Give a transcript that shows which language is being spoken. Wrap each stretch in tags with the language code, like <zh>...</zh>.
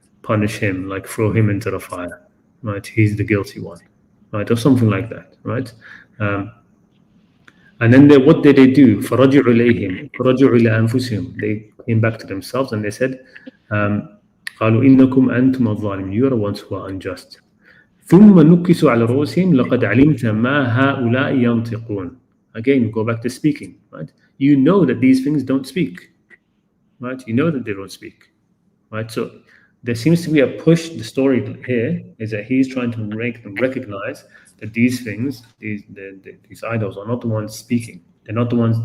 <en>Punish him, like throw him into the fire, right? He's the guilty one, right? Or something like that, right? And then what did they do?</en> <ar>فَرَجُعُوا إِلَيْهِمْ فَرَجُعُوا إِلَى أَنفُسِهِمْ.</ar> <en>They came back to themselves and they said,</en> <ar>قالوا إنكم أنتم الظالمون.</ar> <en>You are the ones who are unjust.</en> <ar>ثم نكسوا على رؤوسهم لقد علمت ما هؤلاء ينطقون.</ar> <en>Again, go back to speaking, right? You know that these things don't speak, right? You know that they don't speak, right? So there seems to be a push. The story here is that he's trying to make them recognize that these things, these idols, are not the ones speaking. They're not the ones.</en>